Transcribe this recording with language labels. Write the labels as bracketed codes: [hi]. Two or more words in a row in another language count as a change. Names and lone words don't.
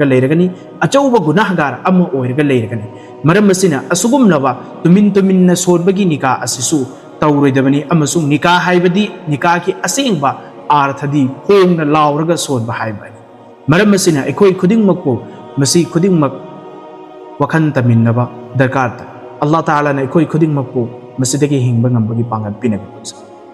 [mni] leiragani achauba gunahgar amu oiraga leiragani maram masina asugum laba tumin na sonbagi nikah asisu tawroidabani amasung nikah haibadi nikah ki asengba Arthadi hong na lauraga son bahay ba maram masina ekoi khuding makpo masi khuding mak wakhan tamin na ba darkar ta Allah Ta'ala na ekoi khuding makpo masidagi hingbang ambagi pangat pinag